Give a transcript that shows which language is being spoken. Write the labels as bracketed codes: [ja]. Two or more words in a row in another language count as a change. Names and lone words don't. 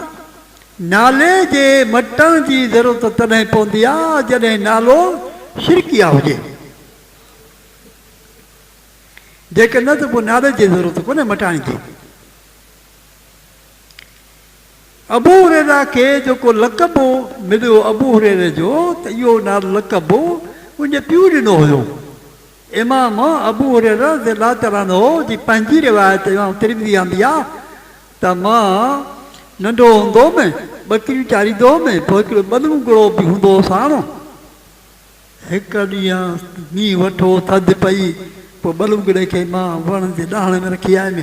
[sd] नाले जे मटण जी ज़रूरत तॾहिं पवंदी आहे जॾहिं नालो शिरकिया हुजे, जेकर न त पोइ नाले जी ज़रूरत कोन्हे मटाइण जी। अबू हुरैरा खे जेको लक़ब मिलियो अबू हुरैरे जो, त इहो नालो लक़ब उनजे पीउ ॾिनो हुयो। इमाम अबू हुरैरा [ar] رضي الله تعالى عنه [sd] जी पंहिंजी रिवायत इमाम तिरमिज़ी आंदी आहे त मां नंढो हूंदो हुउमि, ॿकरियूं चारींदो हुउमि, पोइ हिकिड़ो ॿलूंगड़ो बि हूंदो हो साणो। हिकु ॾींहुं मींहुं वठो, थधि पई, पोइ ॿलूंगड़े खे मां वण जे ॾाहण में रखी आयुमि।